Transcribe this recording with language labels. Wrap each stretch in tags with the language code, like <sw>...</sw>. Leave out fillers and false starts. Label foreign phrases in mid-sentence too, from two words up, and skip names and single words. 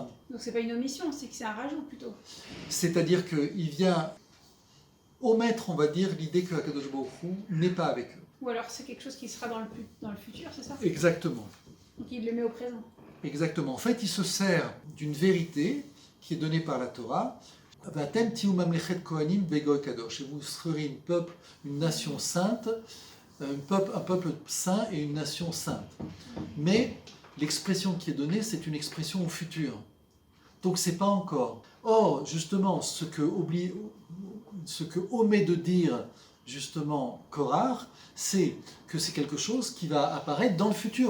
<fr>Donc c'est pas une omission, c'est que c'est un rajout plutôt. C'est-à-dire qu'il vient omettre, on va dire, l'idée que Akadosh Baruch Hu n'est pas avec eux. Ou alors c'est quelque chose qui sera dans le futur, c'est ça? Exactement. Donc il le met au présent. Exactement. En fait, il se sert d'une vérité qui est donnée par la Torah.</fr> <he>ואתם תהיו ממלכת כהנים וגוי קדוש.</he> <fr>Et vous serez une nation sainte, un peuple saint et une nation sainte. Mais l'expression qui est donnée, c'est une expression au futur. Donc c'est pas encore. Or, justement, ce que omet de dire justement Korach, c'est que c'est quelque chose qui va apparaître dans le futur.</fr>